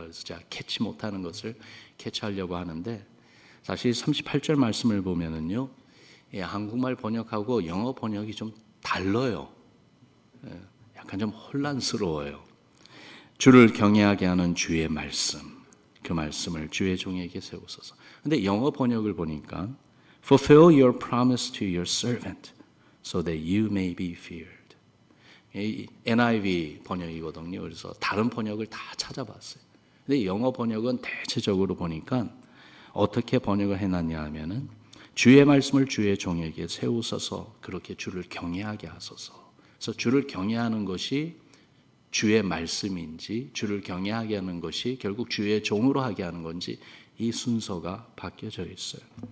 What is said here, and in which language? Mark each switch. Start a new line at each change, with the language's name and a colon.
Korean: 그래서 제가 캐치 못하는 것을 캐치하려고 하는데 사실 38절 말씀을 보면은요, 한국말 번역하고 영어 번역이 좀 달라요. 약간 좀 혼란스러워요. 주를 경외하게 하는 주의 말씀, 그 말씀을 주의 종에게 세우소서. 근데 영어 번역을 보니까
English: Fulfill your promise to your servant so that you may be feared.
Korean: NIV 번역이거든요. 그래서 다른 번역을 다 찾아봤어요. 근데 영어 번역은 대체적으로 보니까 어떻게 번역을 해놨냐 하면은 주의 말씀을 주의 종에게 세우소서, 그렇게 주를 경외하게 하소서. 그래서 주를 경외하는 것이 주의 말씀인지 주를 경외하게 하는 것이 결국 주의 종으로 하게 하는 건지 이 순서가 바뀌어져 있어요.